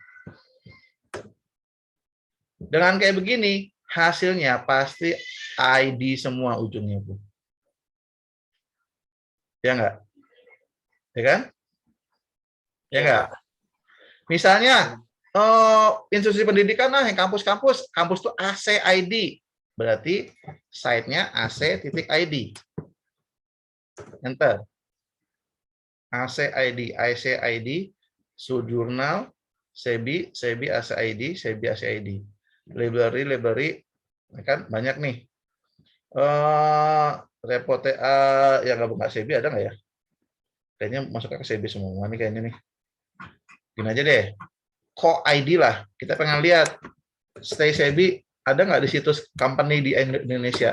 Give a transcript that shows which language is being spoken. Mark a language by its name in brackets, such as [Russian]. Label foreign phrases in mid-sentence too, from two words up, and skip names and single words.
[Indonesian] Dengan kayak begini, hasilnya pasti ID semua ujungnya, Bu. Ya enggak? Ya kan? Ya enggak? Misalnya, institusi pendidikan yang kampus-kampus, kampus itu AC.id. Berarti site-nya AC.id. Enter. AC.id, AC.id, Sujurnal, Sebi, Sebi AC.id, Sebi AC.id. Library, kan banyak nih. Repot yang nggak Sebi ada nggak ya? Kayaknya masuk ke Sebi semua nih kayaknya nih. Gini aja deh. Co.id lah. Kita pengen lihat Stay Sebi ada nggak di situs company di Indonesia?